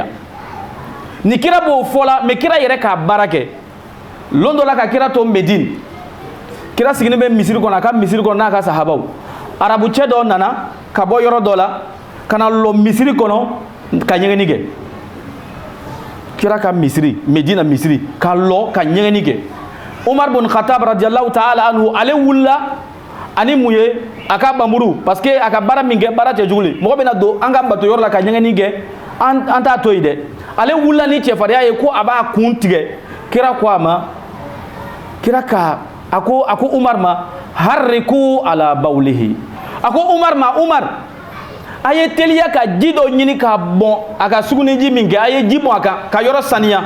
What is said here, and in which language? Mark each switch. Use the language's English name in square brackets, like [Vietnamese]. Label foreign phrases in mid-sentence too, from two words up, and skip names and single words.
[Bambara] Ni kira b'o fɔ la mais kira yɛrɛ k'a baara kɛ lon dɔ la ka kira to Medine kira sigini bɛ misiri kɔnɔ a ka misiri kɔnɔ n'a ka sahabaw arabu cɛ dɔ nana ka bɔ yɔrɔ dɔ la ka na lɔ misiri kɔnɔ ka ɲɛgɛnni kɛ. Kira ka misiri Medina misiri ka lɔ ka ɲɛgɛnni kɛ. Umar bin Khattab [Arabic] رضي الله تعالى عنه [Bambara] ale wulila ani mun ye a ka bamuru parce que a ka baara min kɛ baara cɛjugu le mɔgɔ bɛna don an ka bato yɔrɔ la ka ɲɛgɛnni kɛ an t'a to yen dɛ. Ale wulila ni cɛfarinya ye ko a b'a kun tigɛ. Kira ko a ma kira ka a ko Umar ma [Arabic] هريقو على بوله [Bambara] a ko Umar ma Umar a ye teliya ka ji dɔ ɲini k'a bɔn a ka sugunɛji min kɛ a ye ji bɔn a kan ka yɔrɔ saniya.